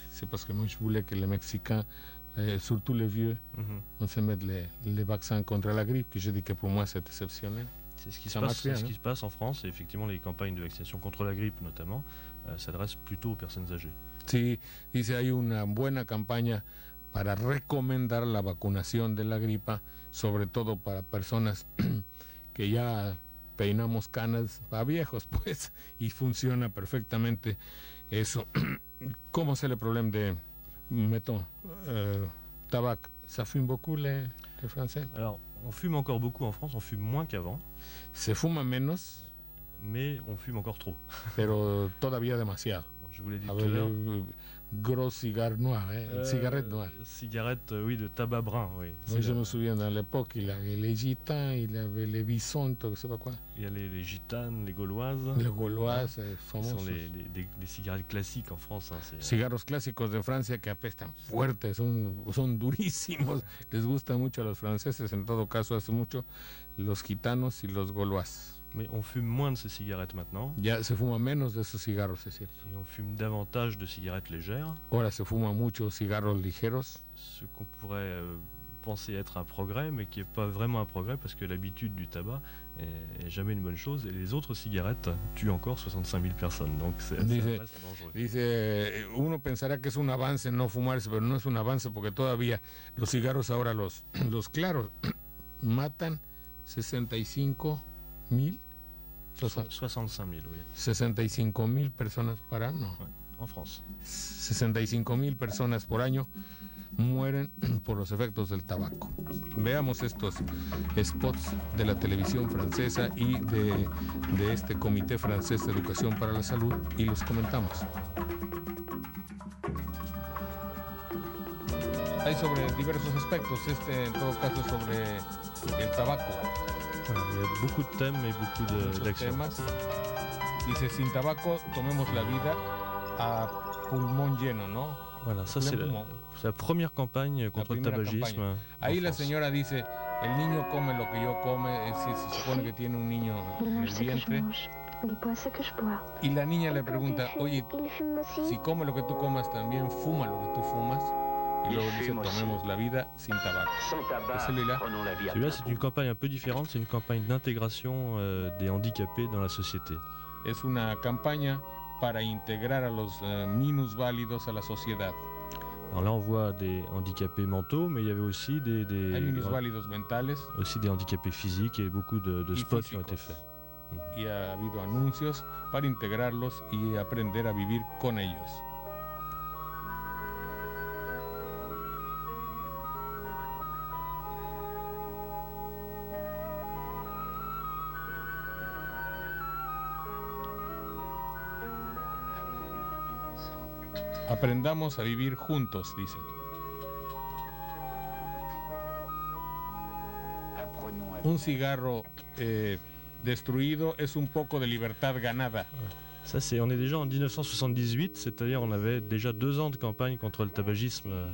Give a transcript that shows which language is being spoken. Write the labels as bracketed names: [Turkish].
[French] C'est parce que moi je voulais que les Mexicains, surtout les vieux, on se mette les vaccins contre la grippe, que je dis que pour moi c'est exceptionnel. C'est ce qui se passe en France, et effectivement les campagnes de vaccination contre la grippe notamment s'adressent plutôt aux personnes âgées. [Spanish] Sí, dice, hay una buena campaña para recomendar la vacunación de la gripa, sobre todo para personas que ya peinamos canas a viejos, pues, y funciona perfectamente eso. ¿Cómo [French] c'est le problème de, mettons, tabac? Ça fume beaucoup les Français? Alors, On fume encore beaucoup en France, on fume moins qu'avant. [Spanish] Se fuma menos, [French] mais on fume encore trop. [Spanish] Pero todavía demasiado. [French] Je vous l'ai dit tout à l'heure. Gros cigare noir, cigarette noire. Cigarette, oui, de tabac brun, oui. Moi, je me souviens dans l'époque, il y avait les gitans, il y avait les bisons, je ne sais pas quoi. Il y a les gitanes, les gauloises. Les gauloises, [Spanish] famosos. [French] Ce sont des cigarettes classiques en France. Hein, [Spanish] cigarros clásicos de Francia que apestan fuertes, son durísimos. Les gustan mucho a los franceses, en todo caso hace mucho los gitanos y los gauloises. [French] Mais on fume moins de ces cigarettes maintenant. [Spanish] Ya se fuma menos de esos cigarros, es cierto. [French] Et on fume davantage de cigarettes légères. [Spanish] Ahora se fuma mucho cigarros ligeros. [French] Ce qu'on pourrait penser être un progrès, mais qui n'est pas vraiment un progrès parce que l'habitude du tabac est jamais une bonne chose. Et les autres cigarettes tuent encore 65 000 personnes. Donc c'est dangereux. [Spanish] Dice, uno pensará que es un avance no fumarse, pero no es un avance porque todavía los cigarros ahora, los claros, matan 65.000. [French] 65.000, oui. [Spanish] 65.000 personas por año. [French] En France. [Spanish] 65.000 personas por año mueren por los efectos del tabaco. Veamos estos spots de la televisión francesa y de este Comité Francés de Educación para la Salud y los comentamos. Hay sobre diversos aspectos, en todo caso sobre el tabaco. [French] Voilà, il y a beaucoup de thèmes et beaucoup d'actions. [Spanish] Dice, sin tabaco tomemos la vida a pulmón lleno, ¿no? [French] Voilà, ça c'est la première campagne contre le tabagisme. [Spanish] Ahí la señora dice, el niño come lo que yo come, se supone que tiene un niño en el vientre. Y la niña le pregunta, oye, si come lo que tú comas, también fuma lo que tú fumas. Y luego dice, tomemos la vida sin tabaco. [French] Celui-là, c'est une campagne un peu différente, c'est une campagne d'intégration des handicapés dans la société. [Spanish] Es una campaña para integrar a los minusválidos a la sociedad. [French] Alors là, on voit des handicapés mentaux, mais il y avait aussi [Spanish] Hay minusválidos mentales. [French] Aussi des handicapés physiques et beaucoup de spots qui ont été faits. [Spanish] Y ha habido anuncios para integrarlos y aprender a vivir con ellos. Aprendamos a vivir juntos, dice. Un cigarro destruido es un poco de libertad ganada. [French] Ça, on est déjà en 1978, c'est-à-dire on avait déjà 2 ans de campagne contre le tabagisme.